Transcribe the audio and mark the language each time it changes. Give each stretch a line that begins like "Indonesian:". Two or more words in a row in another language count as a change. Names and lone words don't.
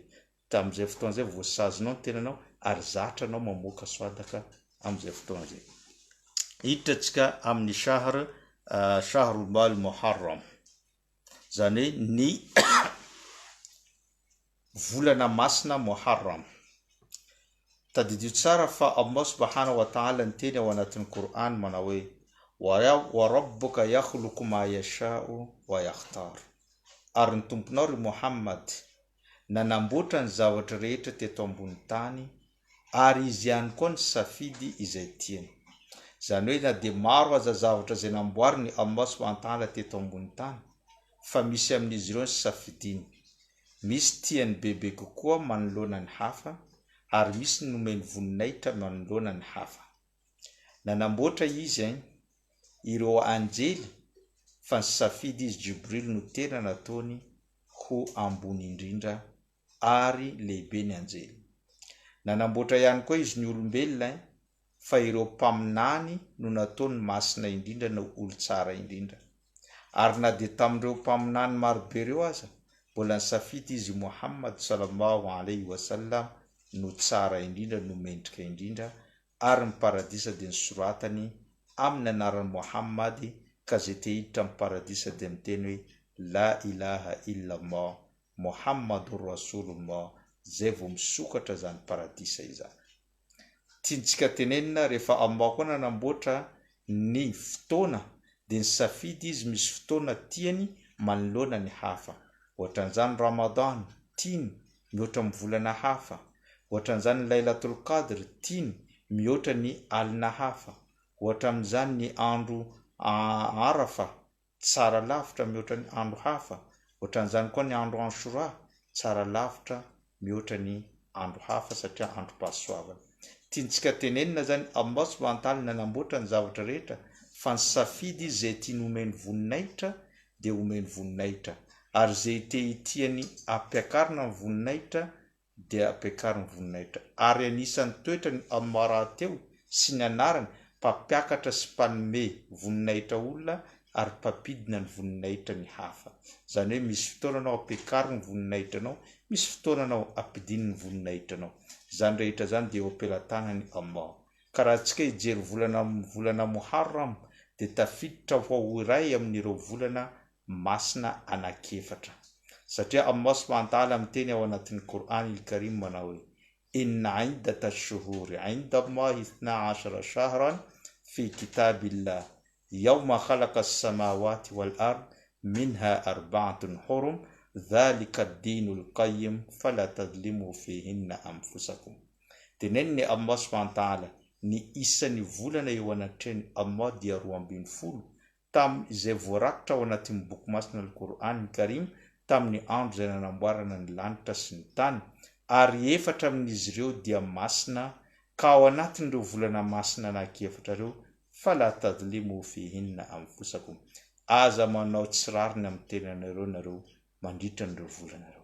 Malagasy: Tamin'izay fotoana zay voasazinao ny tenanao ary zatra anao mamoaka soadaka amin'izay fotoana zay. Hiditra antsika amin'ny
Arabic: شهر المحرم,
Malagasy: zany hoe ny volana masina muharram. Tadidio tsara fa Allah
Arabic: سبحانه وتعالى
Malagasy: niteny ao anatin'ny Qur'an manao hoe
Arabic: وربك يخلق ما يشاء ويختار.
Malagasy: Ary ny tomponao ry Muhammad nanamboatra ny zavatra rehetra teto ambony tany ary izy ihany koa ny safidy izay tiany. Zany hoe na dia maro aza zavatra izay namboariny Allah
Arabic: سبحانه وتعالى
Malagasy: teto ambony tany, fa misy amin'izy ireo ny safidiny. Misy tiany bebe kokoa manoloana ny hafa ary misy ny nomeny voninahitra manoloana ny hafa. Nanamboatra izy ireo anjely, fa ny safidy izy Jibril no tena nataony ho ambony indrindra ary lehibe ny anjely. Nanamboatra ihany koa izy ny olombelona, fa ireo mpaminany no nataony masina indrindra no olo tsara indrindra. Ary na dia tamin'ireo mpaminany marobe ireo aza, mbola ny safidy izy Muhammad
Arabic: صلى الله عليه وسلم
Malagasy: no tsara indrindra, no mendrika indrindra, ary ny paradisa dia nisoratany amin'ny anaran'i Muhammad, ka zay te hiditra amin'ny paradisa dia miteny hoe
Arabic: لا إله إلا الله محمد رسول الله,
Malagasy: zay vao misokatra zany paradisa izany. Tiantsika tenenina rehefa Allah koa nanamboatra ny fotoana dia ny safidy izy misy fotoana tiany manoloana ny hafa. Ohatran'izany Ramadan tiany mihoatra amin'ny volana hafa. Ohatran'izany
Arabic: ليلة القدر
Malagasy: tiany mihoatra ny alina hafa. Ohatran'izany ny andro Arafa tsara lavitra mihoatra ny andro hafa. ohatran'izany koa ny andro Ashura tsara lavitra mihoatra ny andro hafa satria androm-pahasoavana. Tiantsika tenenina zany Allah
Arabic: سبحانه وتعالى
Malagasy: nanamboatra ny zavatra rehetra fa ny safidy izay tiany omeny voninahitra dia omeny voninahitra, ary izay tiany ampiakarina ny voninahitra dia ampiakarina ny voninahitra. Ary anisan'ny toetra ny Allah rahateo sy ny anarany mpampiakatra sy mpanome voninahitra olona ary mpampidina ny voninahitra ny hafa. Zany hoe misy fotoana anao ampiakarina ny voninahitra anao, misy fotoana anao ampidiny ny voninahitra anao. Zany rehetra zany dia opelatana ny Allah. Ka raha antsika hijery volana Muharram dia tafiditra ho iray amin'ireo volana masina anankiefatra. Satria Allah
Arabic: سبحانه وتعالى
Malagasy: miteny ao anatin'ny
Arabic: القرآن الكريم
Malagasy: manao hoe
Arabic: إن عدة الشهور عند الله 12 شهرا في كتاب الله يوم خلق السماوات والأرض منها أربعة حرم ذلك الدين القيم فلا تظلموا فيهن أنفسكم.
Malagasy: Teneniny Allah
Arabic: سبحانه وتعالى
Malagasy: ny isan'ny volana eo anatrehany Allah dia 12 izay voarakitra ao anatin'ny boky masina
Arabic: القرآن الكريم
Malagasy: tamin'ny andro izay nanamboarana ny lanitra sy ny tany, ary 4 amin'izy ireo dia masina, ka ao anatin'ireo volana masina anankiefatra ireo
Arabic: فلا تظلموا فيهن أنفسكم,
Malagasy: aza manao tsirariny amin'ny tenanareo nareo mandritra n'ireo volana ireo.